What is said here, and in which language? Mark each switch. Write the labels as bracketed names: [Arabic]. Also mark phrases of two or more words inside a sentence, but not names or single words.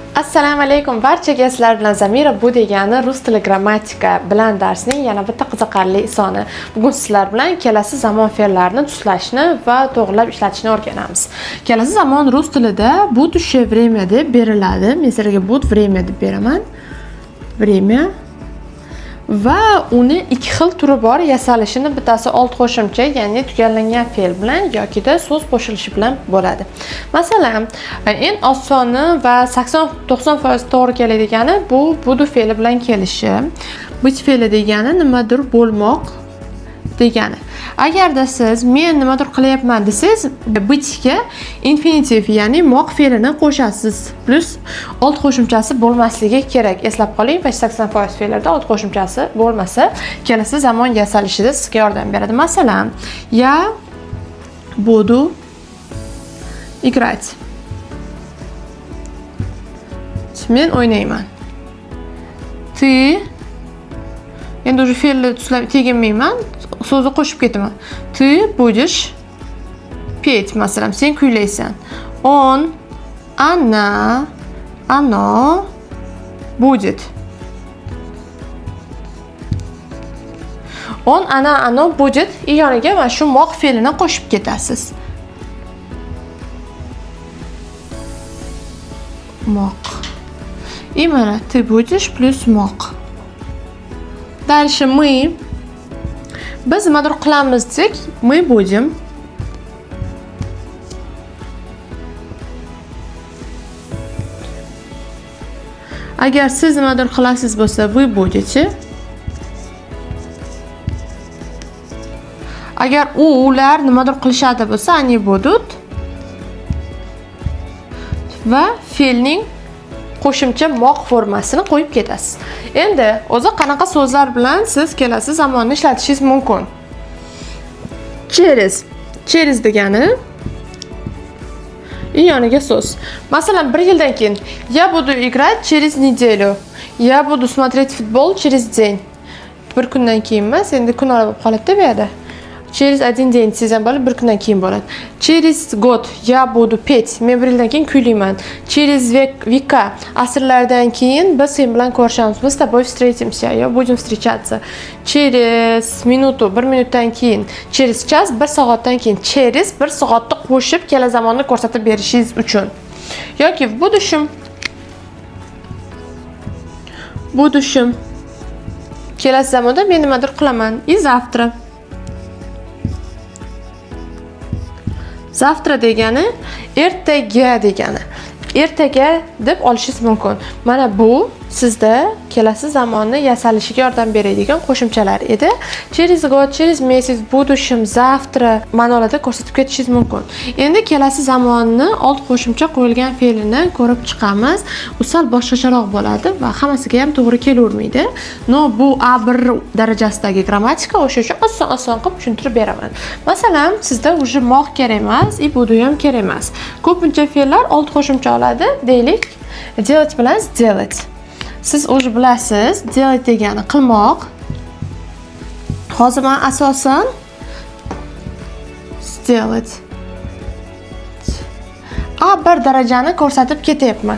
[Uzbek] Assalomu alaykum barchaga, sizlar bilan Zamira. Bu degani rus tili grammatika bilan darsning yana bitta qiziqarli soni. Bugun sizlar bilan kelasi zamon fe'llarini tuslashni va to'g'rilab ishlatishni o'rganamiz. Kelasi zamon rus tilida [Russian] будущее время [Uzbek] deb beriladi. Men sizlarga [Russian] будет время [Uzbek] deb beraman. Время. Va uni ikki xil turi bor. Yasalishini bittasi old qo'shimcha, ya'ni tugallangan fe'l bilan yokida so'z qo'shilishi bilan bo'ladi. Masalan, eng osoni va 80-90% to'g'ri keladigani bu budu fe'li bilan kelishi. Быть fe'li degani nimadir bo'lmoq degani. Agarda siz men nimadir qilyapman desangiz, bitga infinitiv, ya'ni moq fe'lini qo'shasiz. Plus old qo'shimchasi bo'lmasligi kerak. Eslab qoling, 80% fe'llarda old qo'shimchasi bo'lmasa, kelasi zamon yasalishida sizga yordam beradi. Masalan, [Russian] я буду играть. [Uzbek] Men o'ynayman. Ты endi уже fe'lni tuslab teginmayman, so'zni qo'shib ketaman. [Russian] Ты будешь петь, [Uzbek] masalan, sen kuylaysan. [Russian] Он, она, оно будет. Он, она, оно будет. [Uzbek] Yoniga mana shu moq fe'lini qo'shib ketasiz. Moq. И mana [Russian] ты будешь [Uzbek] plus moq. [Russian] Дальше мы. [Uzbek] Biz nimadir qilamiz desak, [Russian] мы будем. [Uzbek] Agar siz nimadir qilasiz bo'lsa, [Russian] вы будете. [Uzbek] Agar ular nimadir qilishadi bo'lsa, [Russian] они будут. [Uzbek] Va fe'lning qo'shimcha moq formasini qo'yib ketasiz. Endi o'zi qanaqa so'zlar bilan siz kelasi zamonni ishlatishingiz mumkin? Через degani yoniga so'z. Masalan, 1 yildan keyin [Russian] я буду играть через неделю. Я буду смотреть футбол через день. [Uzbek] Bir kundan keyin emas, endi kun olib qoladi bu yerda. [Russian] Через один день [Uzbek] sizdan bo'lib bir kundan keyin bo'ladi. [Russian] Через год я буду петь. [Uzbek] Men 1 yildan keyin kuylayman. [Russian] Через века [Uzbek] asrlardan keyin biz sen bilan ko'rishamiz. [Russian] Biz с тобой встретимся. Я будем встречаться. Через минуту [Uzbek] 1 minutdan keyin. [Russian] Через час [Uzbek] 1 soatdan keyin. Через 1 soatni qo'shib kela zamonni ko'rsatib berishingiz uchun. Yoki [Russian] в будущем. [Uzbek] Kelasi zamonda men nimadir qilaman. [Russian] И завтра. Завтра [Uzbek] degani ertaga degani. Ertaga deb olishingiz mumkin. Mana bu sizda kelasi zamonni yasalishiga yordam beradigan qo'shimchalar edi. [Russian] Через год, через месяц, в будущем, завтра [Uzbek] ma'nolarda ko'rsatib ketishingiz mumkin. Endi kelasi zamonni old qo'shimcha qo'yilgan fe'lini ko'rib chiqamiz. U sal boshqacharoq bo'ladi va hammasiga ham to'g'ri kelavermaydi. No, bu A1 darajasidagi grammatika, o'sha uchun oson qilib tushuntirib beraman. Masalan, sizda уже moq kerak emas, [Russian] и буду [Uzbek] ham kerak emas. Ko'pincha fe'llar old qo'shimcha oladi. Deylik, делать bilan сделать. Siz o'zi bilasiz, делать degani qilmoq. Hozir men asosan сделать A1 darajani ko'rsatib ketyapman.